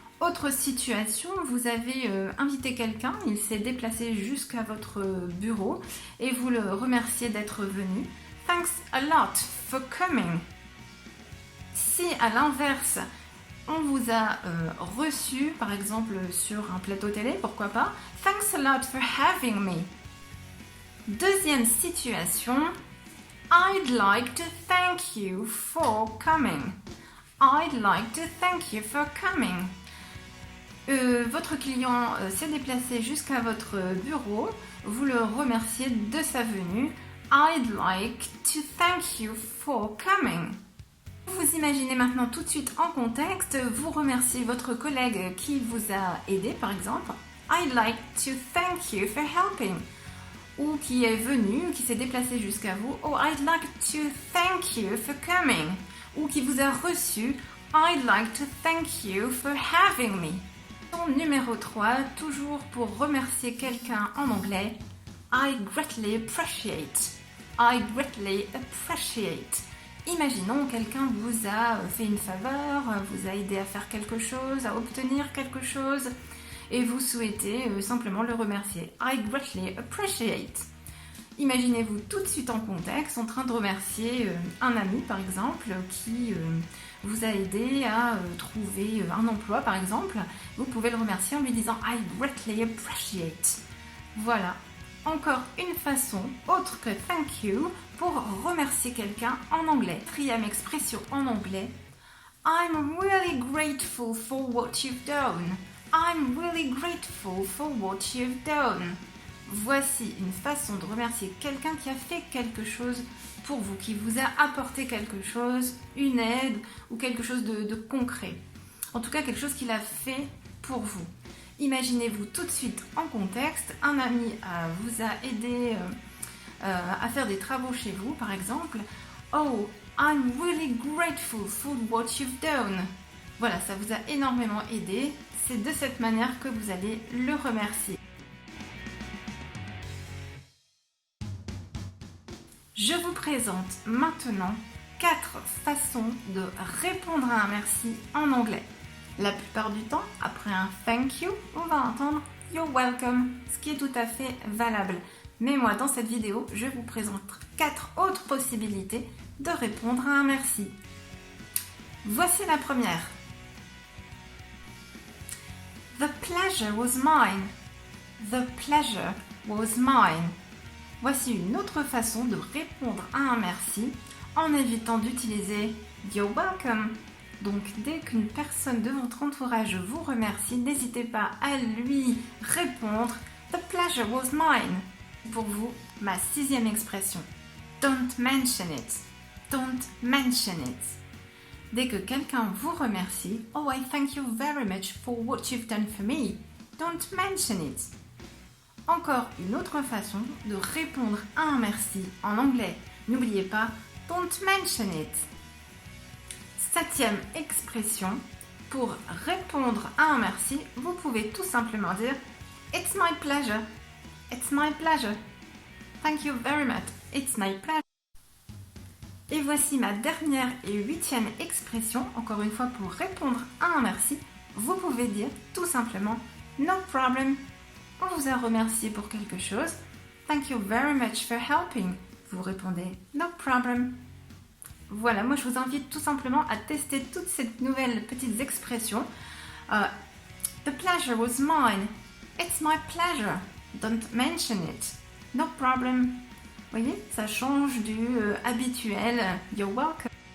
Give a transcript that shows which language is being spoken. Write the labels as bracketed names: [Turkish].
[French] Autre situation, vous avez invité quelqu'un, il s'est déplacé jusqu'à votre bureau et vous le remerciez d'être venu. [English] Thanks a lot for coming. [French] Si à l'inverse, on vous a reçu, par exemple sur un plateau télé, pourquoi pas, [English] thanks a lot for having me. [French] Deuxième situation, [English] I'd like to thank you for coming. I'd like to thank you for coming. [French] Votre client s'est déplacé jusqu'à votre bureau, vous le remerciez de sa venue. [English] I'd like to thank you for coming. [French] Vous imaginez maintenant tout de suite en contexte, vous remerciez votre collègue qui vous a aidé par exemple. [English] I'd like to thank you for helping. [French] Ou qui est venu, qui s'est déplacé jusqu'à vous. [English] Oh, I'd like to thank you for coming. [French] Ou qui vous a reçu. [English] I'd like to thank you for having me. [French] Numéro 3, toujours pour remercier quelqu'un en anglais. [English] I greatly appreciate. I greatly appreciate. [French] Imaginons quelqu'un vous a fait une faveur, vous a aidé à faire quelque chose, à obtenir quelque chose, et vous souhaitez simplement le remercier. [English] I greatly appreciate. [French] Imaginez-vous tout de suite en contexte, en train de remercier un ami par exemple, qui vous a aidé à trouver un emploi par exemple. Vous pouvez le remercier en lui disant [English] I greatly appreciate. [French] Voilà. Encore une façon, autre que thank you, pour remercier quelqu'un en anglais. Quatrième expression en anglais. [English] I'm really grateful for what you've done. I'm really grateful for what you've done. [French] Voici une façon de remercier quelqu'un qui a fait quelque chose pour vous, qui vous a apporté quelque chose, une aide ou quelque chose de concret. En tout cas, quelque chose qu'il a fait pour vous. Imaginez-vous tout de suite en contexte, un ami vous a aidé à faire des travaux chez vous, par exemple. [English] Oh, I'm really grateful for what you've done. [French] Voilà, ça vous a énormément aidé. C'est de cette manière que vous allez le remercier. Je vous présente maintenant 4 façons de répondre à un merci en anglais. La plupart du temps, après un thank you, on va entendre [English] you're welcome, [French] ce qui est tout à fait valable. Mais moi, dans cette vidéo, je vous présente 4 autres possibilités de répondre à un merci. Voici la première. [English] The pleasure was mine. The pleasure was mine. [French] Voici une autre façon de répondre à un merci en évitant d'utiliser [English] You're welcome. [French] Donc dès qu'une personne de votre entourage vous remercie, n'hésitez pas à lui répondre [English] The pleasure was mine. [French] Pour vous, ma 6e expression. [English] Don't mention it. Don't mention it. [French] Dès que quelqu'un vous remercie, [English] Oh, I thank you very much for what you've done for me. Don't mention it. [French] Encore une autre façon de répondre à un merci en anglais. N'oubliez pas, don't mention it. 7e expression, pour répondre à un merci, vous pouvez tout simplement dire [English] It's my pleasure. It's my pleasure. Thank you very much. It's my pleasure. [French] Et voici ma dernière et 8e expression, encore une fois pour répondre à un merci, vous pouvez dire tout simplement [English] No problem. [French] On vous a remercié pour quelque chose. [English] Thank you very much for helping. [French] Vous répondez [English] No problem. [French] Voilà, moi je vous invite tout simplement à tester toutes ces nouvelles petites expressions. [English] The pleasure was mine. It's my pleasure. Don't mention it. No problem. [French] Vous voyez, ça change du habituel [English] You're welcome.